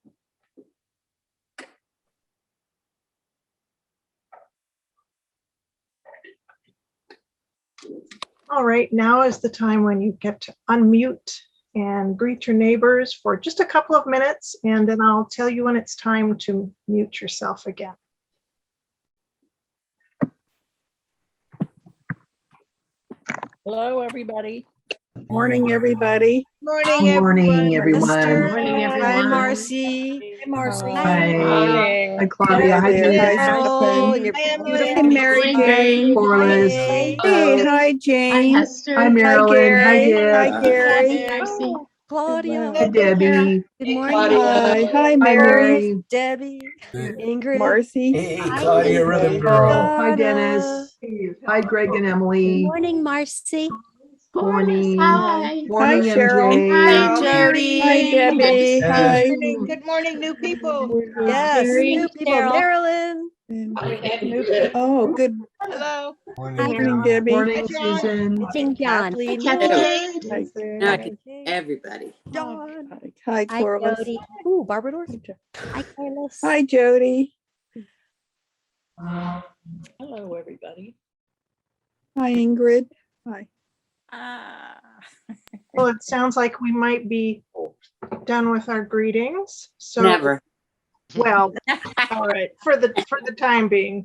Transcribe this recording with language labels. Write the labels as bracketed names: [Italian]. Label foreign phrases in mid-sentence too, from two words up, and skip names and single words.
[English] All right, now is the time when you get to unmute and greet your neighbors for just a couple of minutes, and then I'll tell you when it's time to mute yourself again. Hello, everybody. Morning, everybody. Morning, everyone. Morning, everyone. Hi, Marcy. Hi, Marcy. Hi. Hi, Claudia. Hi, Carol, and your Hi, Mary Jane. Corliss. Hey, hi, Jane. Hi, Hester. Hi, Marilyn. Hi, Deb. Hi, Gary. Hi, Claudia. Hi, Debbie. Good morning. Hi, Hi, Mary. Debbie. Ingrid. Marcy. Hey, Claudia, rhythm girl. Hi, Dennis. Hi, Greg and Emily. Morning, Marcy. Morning. Hi. Morning, Hi, Cheryl. MJ. Hi, Jody. Hi, Debbie. Hi. Good morning, new people. Yes, Mary, new people. Cheryl. Marilyn. And- Hello. Oh, good Hello. morning, Debbie. Morning, Susan. Kathleen, Kathleen. Hi, Hi. Everybody. Dawn. Hi, Hi, Corliss. Jody. Ooh, Barbara Doors. Hi, Jo- Hi, Carlos. Hi, Jody. Hello, everybody. Hi, Ingrid. Hi. Well, it sounds like we might be done with our greetings. So, Never. well, all right, for the time being.